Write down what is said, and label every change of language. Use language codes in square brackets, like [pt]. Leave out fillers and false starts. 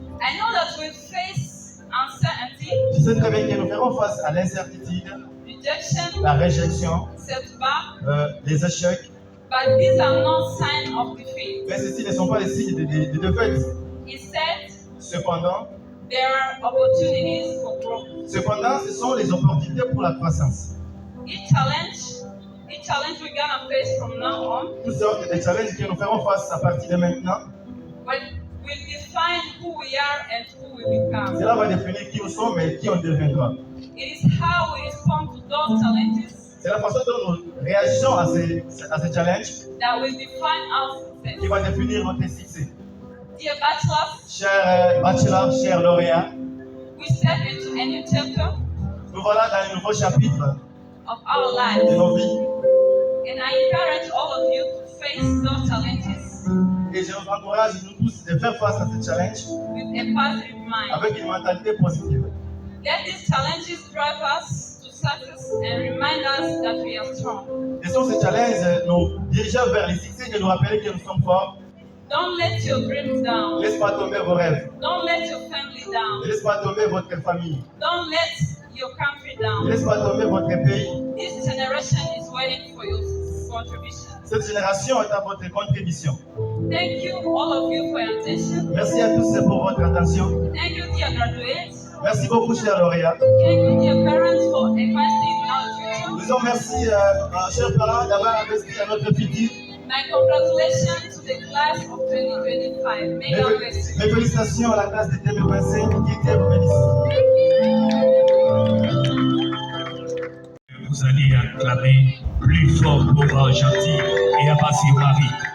[en] I know that we face uncertainty, [fr] Je sais très bien que nous ferons face à l'incertitude, [en] rejection, [fr] la réjection, [en] setback, [fr] les échecs, [en] but these are not signs of defeat. [fr] mais ceci ne sont pas les signes de défaite. [en] Instead, [fr] Cependant, [en] there are opportunities for growth. [fr] ce sont les opportunités pour la croissance. [en] Each challenge we're gonna face from now on [fr] Toutes sortes de challenges que nous ferons face à partir de maintenant, [en] will define who we are and who we become. [fr] cela va définir qui nous sommes et qui on deviendra. [en] It is how we respond to those challenges [fr] C'est la façon dont nous réagissons à ces challenges [en] that will define our success. [fr] qui va définir notre succès. [en] Dear bachelors, [fr] Chers bachelors, chers lauréats, [en] we step into a new chapter [fr] nous voilà dans un nouveau chapitre [en] of our [fr] de [en] lives, [fr] nos vies [en] and I encourage all of you to face those challenges [fr] et je vous encourage, nous tous, de faire face à ces challenges [en] with a positive mind. [fr] avec une mentalité positive. [en] Let these challenges drive us to success and remind us that we are strong. [fr] Laissons ces challenges nous diriger vers les succès et nous rappeler que nous sommes forts. [en] Don't let your dreams down. [fr] Ne laisse pas tomber vos rêves. [en] Don't let your family [fr] Ne [en] down. [fr] laisse pas tomber votre famille. [en] Don't let your country [fr] Ne [en] down. [fr] laisse pas tomber votre pays. [en] This generation is waiting for your contribution. [fr] Cette génération est à votre contribution. [en] Thank you, all of you, for your attention. [fr] Merci à tous pour votre attention. [en] Thank you, dear graduates. [fr] Merci beaucoup, chers lauréats. [en] Thank you, dear parents, for investing in our future. [fr] Disons merci, chers parents, d'avoir investi à notre futur. [en] My congratulations to the class of 2025. May God bless you. [fr] Mes félicitations à la classe de 2025 qui était vous bénisse. Vous allez acclamer plus fort pour Gentil et Abassi Omari.